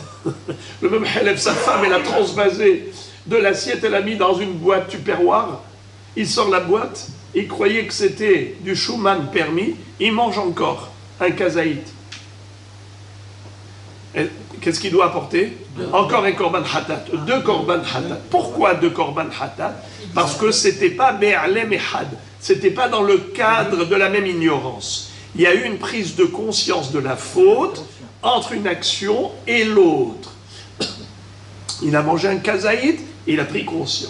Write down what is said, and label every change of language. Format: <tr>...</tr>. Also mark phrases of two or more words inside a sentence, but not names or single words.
<fr>Le même helev, sa femme, elle a transvasé de l'assiette, elle a mis dans une boîte tupperware. Il sort la boîte, il croyait que c'était du chouman permis, il mange encore un kazaït. Qu'est-ce qu'il doit apporter? Encore un</fr> <he>קרבן חטאת,</he> <fr>2</fr> <he>קרבן חטאת.</he> <fr>Pourquoi 2</fr> <he>קרבן חטאת?</he> <fr>Parce que c'était pas</fr> <he>בהעלם אחד,</he> <fr>c'était pas dans le cadre de la même ignorance. Il y a eu une prise de conscience de la faute entre une action et l'autre. Il a mangé un kazaït, il a pris conscience.</fr>